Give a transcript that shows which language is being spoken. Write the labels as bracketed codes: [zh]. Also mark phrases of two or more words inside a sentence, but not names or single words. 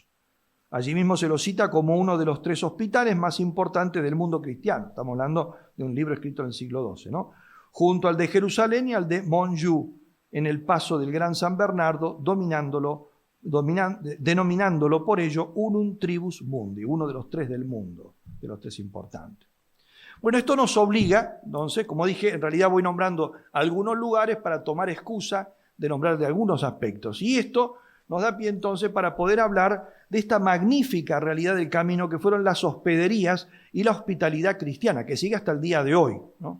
[es] Allí mismo se lo cita como uno de los 3 hospitales más importantes del mundo cristiano. Estamos hablando de un libro escrito en el siglo XII, ¿no?, junto al de Jerusalén y al de Montjoux, en el paso del Gran San Bernardo, denominándolo por ello [la] unum tribus mundi, [es] uno de los 3 del mundo, de los 3 importantes. Bueno, esto nos obliga, entonces, como dije, en realidad voy nombrando algunos lugares para tomar excusa de nombrar de algunos aspectos. Y esto nos da pie entonces para poder hablar de esta magnífica realidad del camino que fueron las hospederías y la hospitalidad cristiana, que sigue hasta el día de hoy, ¿no?